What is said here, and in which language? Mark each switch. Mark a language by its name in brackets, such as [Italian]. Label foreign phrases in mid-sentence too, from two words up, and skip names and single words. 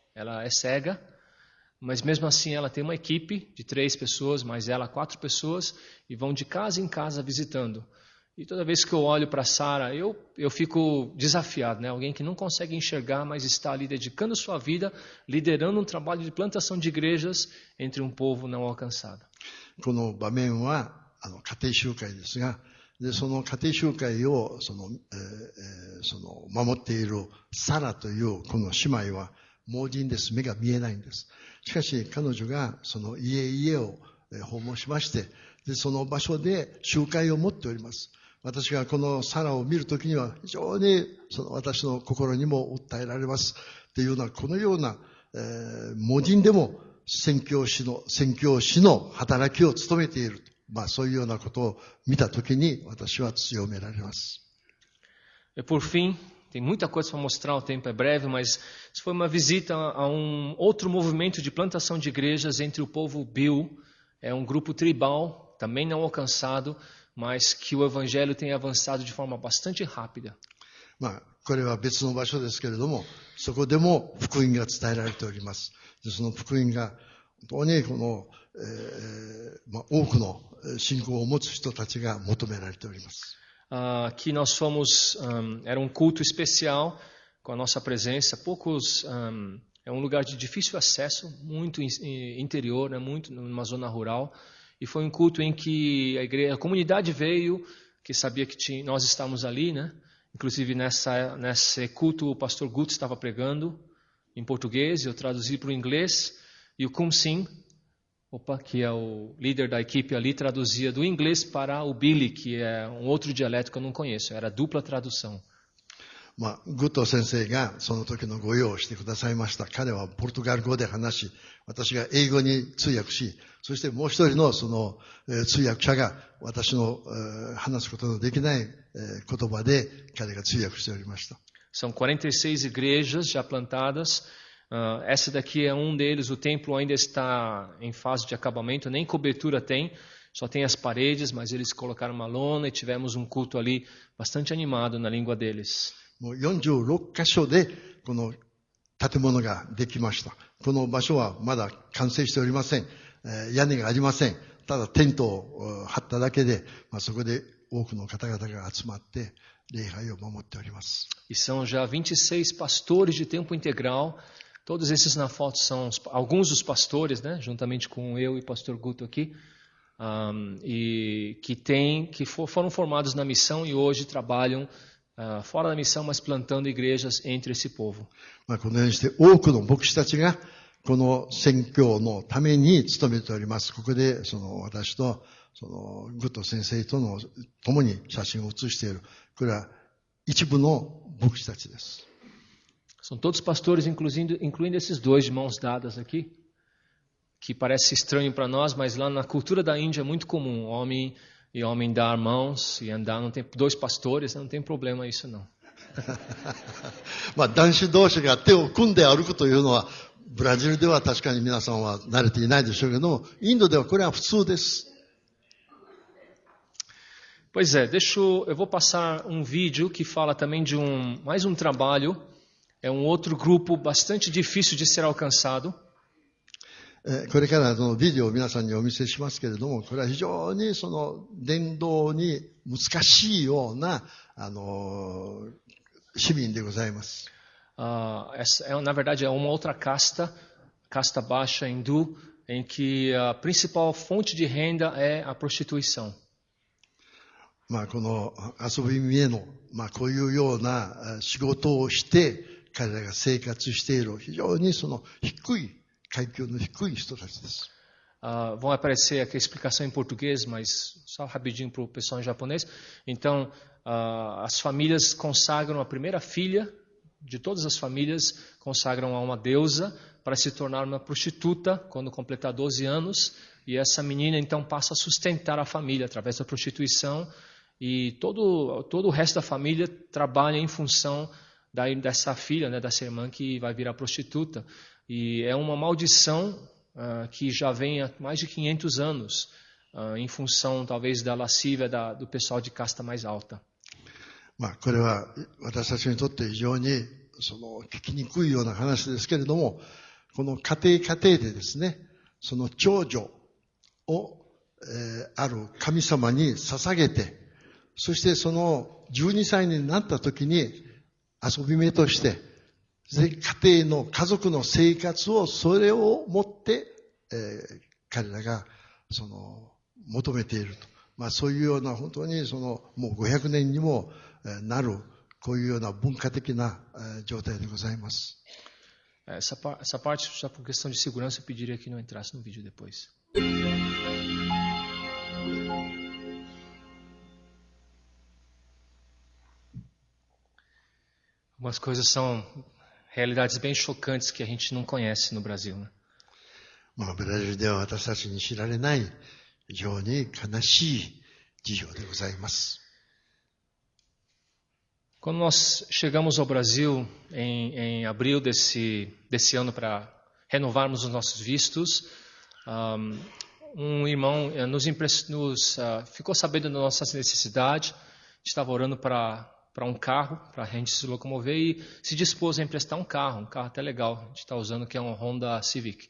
[Portuguese] Ela é cega, mas mesmo assim ela tem uma equipe de 3 pessoas, mais ela 4 pessoas, e vão de casa em casa visitando. E toda vez que eu olho para Sara, eu fico desafiado, né? Alguém que não consegue enxergar, mas está ali dedicando sua vida, liderando um trabalho de plantação de igrejas entre um povo não alcançado. [Japanese] この場面は家庭集会ですが、でその家庭集会を守っているサラというこの姉妹は盲人です。目が見えないんです。しかし彼女がその家々を訪問しまして、でその場所で集会を持っております。私がこのサラを見るときには非常に私の心にも訴えられますというような、このような、盲人でも宣教師の働きを務めている、そういうようなことを見たときに私は強められます。 [Portuguese] Por fim, tem muita coisa para mostrar, o tempo é breve, mas isso foi uma visita a um outro movimento de plantação de igrejas entre o povo Biu. É um grupo tribal, também não alcançado, mas que o evangelho tem avançado de forma bastante rápida. [Japanese] これは別の場所ですけれども、そこでも福音が伝えられております。でその福音が本当にこの、多くの信仰を持つ人たちが求められております。 [Portuguese] Aqui nós fomos, era um culto especial com a nossa presença. É um lugar de difícil acesso, muito interior, né, muito numa zona rural. E foi um culto em que a comunidade veio, que sabia que nós estávamos ali, né? Inclusive nesse culto o pastor Gut estava pregando em português, eu traduzi para o inglês, e o Kum Singh, que é o líder da equipe ali, traduzia do inglês para o Bili, que é um outro dialeto que eu não conheço, era dupla tradução. [Japanese] グッド先生がその時のご用をしてくださいました。彼はポルトガル語で話し、私が英語に通訳し、そしてもう一人のその通訳者が私の話すことのできない言葉で彼が通訳しておりました。 [Portuguese] São 46 igrejas já plantadas. Essa daqui é um deles. O templo ainda está em fase de acabamento, nem cobertura tem, só tem as paredes, mas eles colocaram uma lona e tivemos um culto ali bastante animado na língua deles. [Japanese] もう46カ所でこの建物ができました。この場所はまだ完成しておりません。屋根がありません。ただテントを張っただけで、そこで多くの方々が集まって礼拝を守っております。 [Portuguese] E são já 26 pastores de tempo integral. Todos esses na foto são alguns dos pastores, né, juntamente com eu e o pastor Guto aqui, e que foram formados na missão e hoje trabalham fora da missão, mas plantando igrejas entre esse povo. [Japanese] このようにして多くの牧師たちがこの宣教のために努めております。ここで私とグッド先生との共に写真を写している。これは一部の牧師たちです。 [Portuguese] São todos pastores, incluindo esses dois de mãos dadas aqui, que parece estranho para nós, mas lá na cultura da Índia é muito comum, homem dar mãos e andar. Não tem 2 pastores, não tem problema isso não. [Japanese] 男子同士が手を組んで歩くというのはブラジルでは確かに皆さんは慣れていないでしょうけども、インドではこれは普通です。 [Portuguese] Pois é, eu vou passar um vídeo que fala também de mais um trabalho. É um outro grupo bastante difícil de ser alcançado. [Japanese] これからビデオを皆さんにお見せしますけれども、これは非常に伝道に難しいような市民でございます。 [Portuguese] Na verdade, é uma outra casta baixa hindu, em que a principal fonte de renda é a prostituição. [Japanese] この遊び見への、こういうような仕事をして彼らが生活している非常に低い階級の低い人たちです。 [Portuguese] Vão aparecer aqui a explicação em português, mas só rapidinho para o pessoal em japonês. Então, as famílias consagram a primeira filha de todas as famílias, consagram a uma deusa para se tornar uma prostituta quando completar 12 anos. E essa menina então passa a sustentar a família através da prostituição e todo o resto da família trabalha em função dessa filha, né, dessa irmã que vai virar prostituta. E é uma maldição que já vem há mais de 500 anos, em função talvez da lascívia do pessoal de casta mais alta. [Japanese] これは私たちにとって非常に聞きにくいような話ですけれども、この家庭でですね、その長女を、ある神様に捧げて、そしてその12歳になった時に遊び目として、家庭の家族の生活をそれをもって、彼らが求めていると。そういうような本当にもう500年にもなるこういうような文化的な状態でございます。 [Portuguese] Essa parte, só por questão de segurança, eu pediria que não entrasse no vídeo depois. Algumas coisas são realidades bem chocantes que a gente não conhece no Brasil, né? [Japanese] ブラジルでは私たちに知られない非常に悲しい事情でございます。 [Portuguese] Quando nós chegamos ao Brasil em abril desse ano para renovarmos os nossos vistos, irmão ficou sabendo da nossa necessidade, estava orando para um carro, para a gente se locomover e se dispôs a emprestar um carro até legal, a gente está usando, que é um Honda Civic.